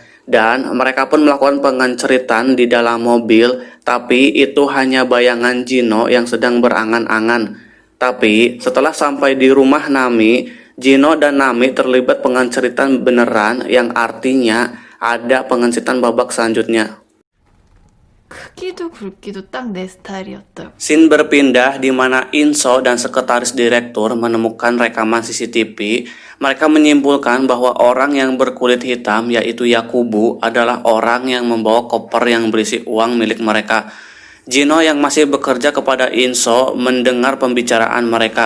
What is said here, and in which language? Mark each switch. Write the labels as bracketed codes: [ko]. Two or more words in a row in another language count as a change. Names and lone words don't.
[id] Dan mereka pun melakukan pengenceritan di dalam mobil, tapi itu hanya bayangan Jino yang sedang berangan-angan. Tapi setelah sampai di rumah Nami, Jino dan Nami terlibat pengenceritan beneran yang artinya ada pengenceritan babak selanjutnya. [ko] 크기도 굵기도 딱 내 스타일이었다. [id] Scene berpindah di mana Inso dan sekretaris direktur menemukan rekaman CCTV. Mereka menyimpulkan bahwa orang yang berkulit hitam yaitu Yakubu adalah orang yang membawa koper yang berisi uang milik mereka. Jino yang masih bekerja kepada Inso mendengar pembicaraan mereka.